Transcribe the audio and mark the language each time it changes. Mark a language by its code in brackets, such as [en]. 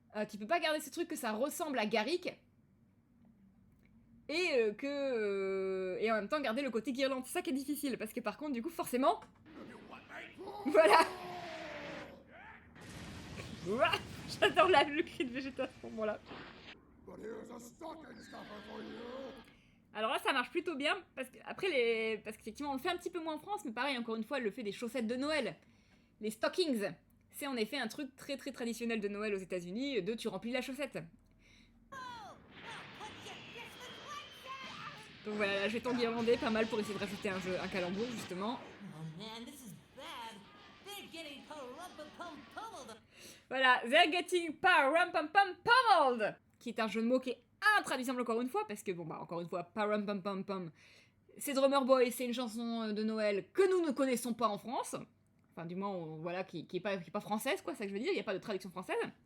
[fr] Tu peux pas garder ce truc que ça ressemble à Garrick et et en même temps garder le côté guirlande. C'est ça qui est difficile parce que par contre du coup forcément voilà. J'adore le cri de Vegeta à ce moment-là. [en] But here's a stocking stuffer for you. [fr] Alors là, ça marche plutôt bien, parce qu'effectivement, on le fait un petit peu moins en France, mais pareil, encore une fois, elle le fait des chaussettes de Noël. Les stockings. C'est en effet un truc très très traditionnel de Noël aux États-Unis, de tu remplis la chaussette. Donc voilà, là, je vais t'enguirlander pas mal pour essayer de rajouter un calembour, justement. [en] Oh man, this is bad. They're getting pummeled. [fr] Voilà, [en] they're getting pummeled, [fr] qui est un jeu de mots qui est intraduisible encore une fois, parce que bon bah encore une fois, pum, c'est Drummer Boy, c'est une chanson de Noël que nous ne connaissons pas en France, enfin du moins voilà, qui est pas française quoi, c'est ça que je veux dire, il n'y a pas de traduction française.